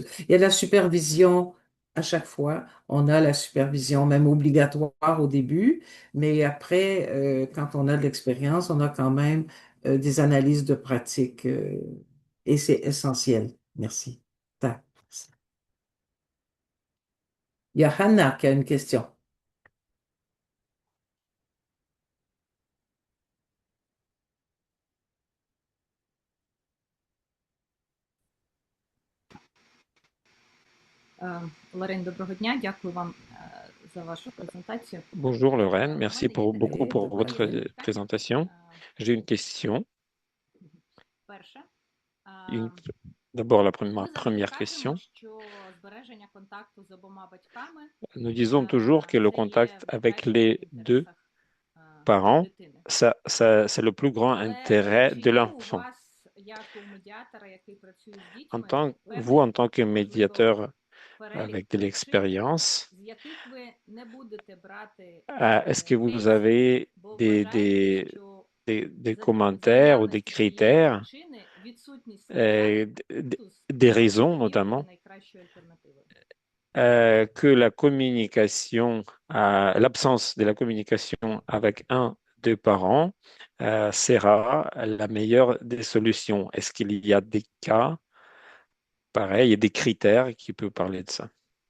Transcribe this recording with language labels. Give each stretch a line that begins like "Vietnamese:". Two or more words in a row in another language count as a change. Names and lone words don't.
French: Il y a la supervision à chaque fois. On a la supervision même obligatoire au début, mais après, quand on a de l'expérience, on a quand même des analyses de pratique. Et c'est essentiel. Merci. Tac. Il y a Hannah qui a une question.
Ukrainian: Лорен, доброго дня. Дякую вам за вашу презентацію.
French: Bonjour Lorraine,
Ukrainian: У
French: merci
Ukrainian: мене є таке
French: beaucoup pour
Ukrainian: добрий
French: votre
Ukrainian: день.
French: présentation. J'ai une question.
Ukrainian: Перше,
French: Une- D'abord,
Ukrainian: ми
French: ma
Ukrainian: завжди
French: première
Ukrainian: кажемо,
French: question.
Ukrainian: що збереження контакту з обома батьками
French: Nous disons toujours que le
Ukrainian: це є
French: contact
Ukrainian: в
French: avec
Ukrainian: найкращих
French: les deux
Ukrainian: інтересах
French: parents,
Ukrainian: дитини.
French: c'est le plus grand
Ukrainian: Але
French: intérêt
Ukrainian: чи
French: de
Ukrainian: є у
French: l'enfant.
Ukrainian: вас, як у медіатора, який працює з
French: En
Ukrainian: дітьми,
French: tant, vous,
Ukrainian: певний,
French: en tant que
Ukrainian: можливо,
French: médiateur
Ukrainian: перелік
French: avec de
Ukrainian: причин,
French: l'expérience,
Ukrainian: з яких ви не будете брати
French: est-ce que vous
Ukrainian: кейс,
French: avez
Ukrainian: бо
French: des,
Ukrainian: вважаєте,
French: des,
Ukrainian: що
French: des
Ukrainian: за
French: commentaires ou des
Ukrainian: наявності цієї
French: critères,
Ukrainian: причини відсутність контакту
French: des raisons
Ukrainian: є
French: notamment,
Ukrainian: найкращою альтернативою?
French: que la communication, l'absence de la communication avec un des parents sera la meilleure des solutions. Est-ce qu'il y a des cas pareils et des critères qui peuvent parler de ça?